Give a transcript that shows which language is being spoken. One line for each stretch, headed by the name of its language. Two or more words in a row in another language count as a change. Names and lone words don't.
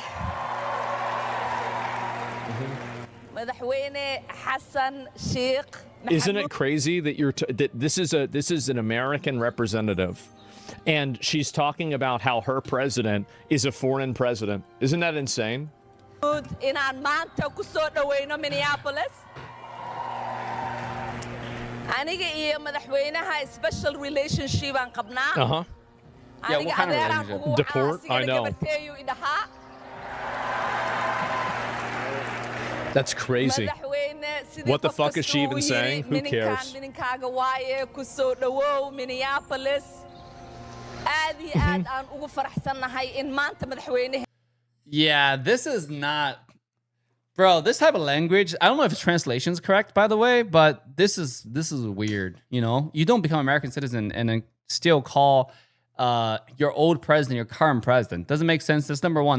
English: Isn't it crazy that that this is an American representative, and she's talking about how her president is a foreign president? Isn't that insane?
Somali: aniga iyo madaxweynaha
English: special relationship
Somali: aan qabnaa
English: Uh-huh. Yeah, what kind of
Somali: adeeraan
English: relationship?
Somali: kugu
English: Deport?
Somali: ahaa,
English: I know.
Somali: gabarteeyu idhahaa
English: That's crazy.
Somali: madaxweyne sidii
English: What the
Somali: qof
English: fuck is she
Somali: kastuu
English: even
Somali: yiri,
English: saying? Who
Somali: mininkaan
English: cares?
Somali: mininkaaga waaye ku soo dhawow Minneapolis aad iyo aad aan ugu faraxsannahay in maanta madaxweynaha
English: Yeah, this is not, bro. This type of language. I don't know if translation is correct, by the way, but this is weird. You know, you don't become American citizen and then still call your old president your current president. Doesn't make sense. That's number one.